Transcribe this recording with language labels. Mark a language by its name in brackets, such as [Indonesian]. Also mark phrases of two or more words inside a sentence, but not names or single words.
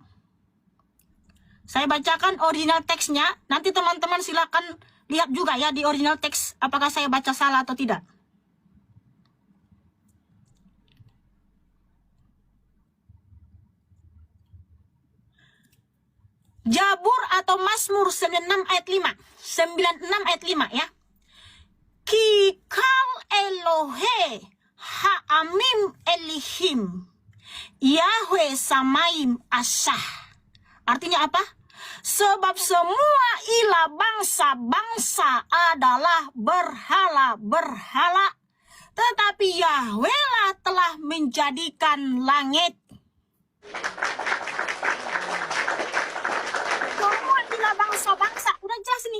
[Indonesian] Saya bacakan original teksnya, nanti teman-teman silakan lihat juga ya di original teks apakah saya baca salah atau tidak. Jabur atau Mazmur 96 ayat 5. 96 ayat 5 ya. [Hebrew] כי כל אלהי העמים אלילים יהוה שמים עשה. [Indonesian] Artinya apa? Sebab semua ilah bangsa-bangsa adalah berhala-berhala, tetapi Yahweh lah telah menjadikan langit. Semua ilah bangsa-bangsa, udah jelas nih.